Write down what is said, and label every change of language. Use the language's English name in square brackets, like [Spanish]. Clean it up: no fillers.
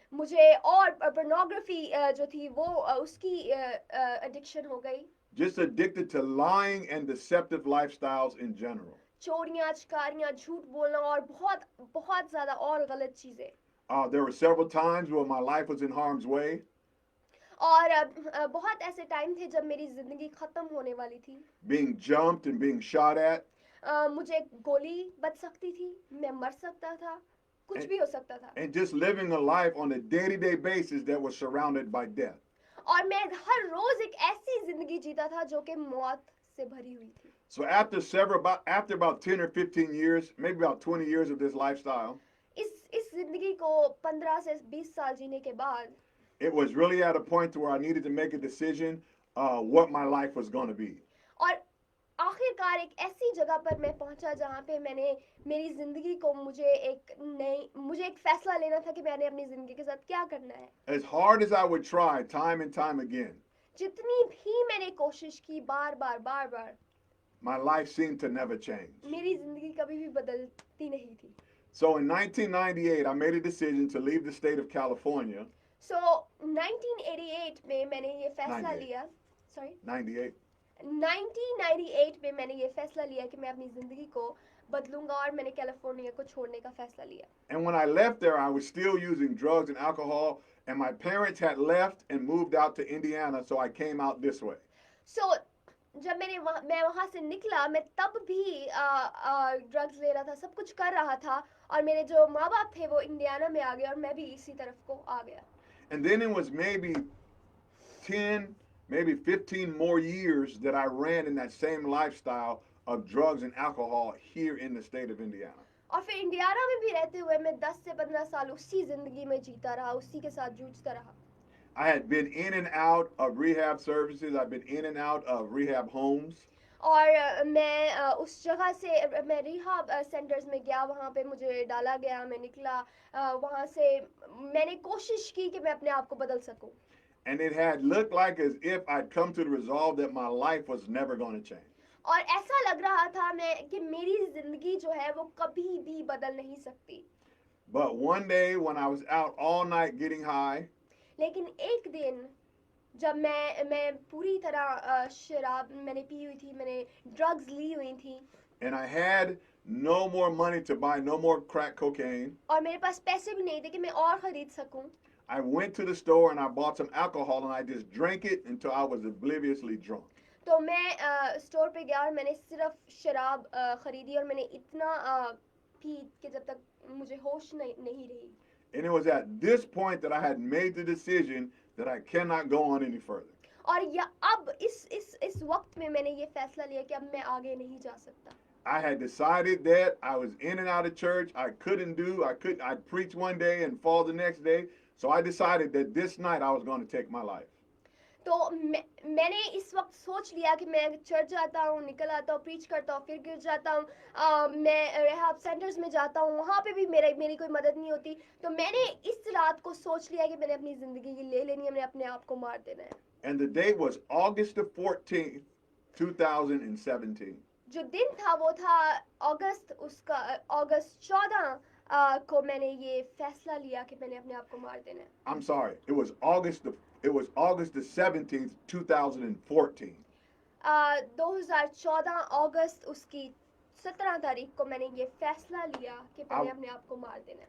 [Hindi] मुझे और pornography जो थी वो उसकी addiction हो गई. [English] Just addicted to lying and deceptive lifestyles in general. [Hindi] चोरियां, चकारियां, झूठ बोलना और बहुत बहुत ज़्यादा और गलत चीज़ें. [English] There were several times where my life was in harm's way. [Hindi] और बहुत ऐसे टाइम थे जब मेरी जिंदगी खत्म होने वाली थी. [English] Being jumped and being shot at. [Hindi] मुझे गोली बच सकती थी, मैं मर सकता था, कुछ भी हो सकता था. [English] And just living a life on a day-to-day basis that was surrounded by death. [Hindi] और मैं हर रोज एक ऐसी जिंदगी जीता था जो कि मौत से भरी हुई थी. [English] So after about 10 or 15 years, maybe about 20 years of this lifestyle, [Hindi] इस जिंदगी को 15 से 20 साल जीने के बाद [English] it was really at a point where I needed to make a decision what my life was going to be. [Hindi] और आखिरकार एक ऐसी जगह पर मैं पहुंचा जहां पे मैंने मेरी जिंदगी को मुझे एक फैसला लेना था कि मैंने अपनी जिंदगी के साथ क्या करना है. [English] As hard as I would try time and time again, [Hindi] जितनी भी मैंने कोशिश की बार बार [English] my life seemed to never change. [Hindi] मेरी जिंदगी कभी भी बदलती नहीं थी. [English] So in 1998, I made a decision to leave the state of California. [Hindi] So 1988 में मैंने ये फैसला 98. लिया. [English] Sorry. 98. [Hindi] 1998 में मैंने ये फैसला लिया कि मैं अपनी जिंदगी को बदलूंगा और मैंने कैलिफोर्निया को छोड़ने का फैसला लिया. [English] And when I left there, I was still using drugs and alcohol, and my parents had left and moved out to Indiana, so I came out this way. [Hindi] So जब मैं वहाँ से निकला, मैं तब भी ड्रग्स ले रहा था, सब कुछ कर रहा था, और मेरे जो माँ बाप थे वो इंडियाना में आ गए और मैं भी इसी तरफ को आ गया. [English] And then it was maybe 10, maybe 15 more years that I ran in that same lifestyle of drugs and alcohol here in the state of Indiana. [Hindi] और फिर इंडियाना में भी रहते हुए मैं 10 से 15 साल उसी जिंदगी में जीता रहा, उसी के साथ जूझता रहा. [English] I had been in and out of rehab services. I've been in and out of rehab homes. [Hindi] और मैं उस जगह से मैं रिहाब सेंटर्स में गया, वहाँ पे मुझे डाला गया, मैं निकला वहाँ से, मैंने कोशिश की कि मैं अपने आप को बदल सकूं. [English] And it had looked like as if I'd come to the resolve that my life was never going to change. [Hindi] और ऐसा लग रहा था मैं कि मेरी जिंदगी जो है वो कभी भी बदल नहीं सकती. [English] But one day when I was out all night getting high, [Hindi] लेकिन एक दिन जब मैं पूरी तरह शराब मैंने पी हुई थी, मैंने ड्रग्स ली हुई थी, [English] and I had no more money to buy no more crack cocaine, [Hindi] और मेरे पास पैसे भी नहीं थे कि मैं और खरीद सकूं, [English] I went to the store and I bought some alcohol and I just drank it until I was obliviously drunk. [Hindi] तो मैं स्टोर पे गया और मैंने सिर्फ शराब खरीदी और मैंने इतना पी कि जब तक मुझे होश नहीं रही. [English] And it was at this point that I had made the decision that I cannot go on any further. [Hindi] और अब इस वक्त में मैंने ये फैसला लिया कि अब मैं आगे नहीं जा सकता. [English] I had decided that I was in and out of church. I'd preach one day and fall the next day. So I decided that this night I was going to take my life. [Hindi] तो मैंने इस वक्त सोच लिया कि मैं church जाता हूँ, निकल आता हूँ, प्रीच करता हूँ, फिर गिर जाता हूँ, मैं रिहाब सेंटर्स में जाता हूँ, वहाँ पे भी मेरी कोई मदद नहीं होती. तो मैंने इस रात को सोच लिया कि मैंने अपनी जिंदगी ले लेनी है, मैंने अपने आप को मार देना है. [English] And the date was August the 14th, 2017. [Hindi] जो दिन था वो था अगस्त 14 को मैंने ये फैसला लिया कि मैंने अपने आप को मार देना है. [English] I'm sorry. It was August the 17th, 2014. [Hindi] 2014 अगस्त उसकी 17 तारीख को मैंने ये फैसला लिया कि मैंने अपने आप को मार देना है.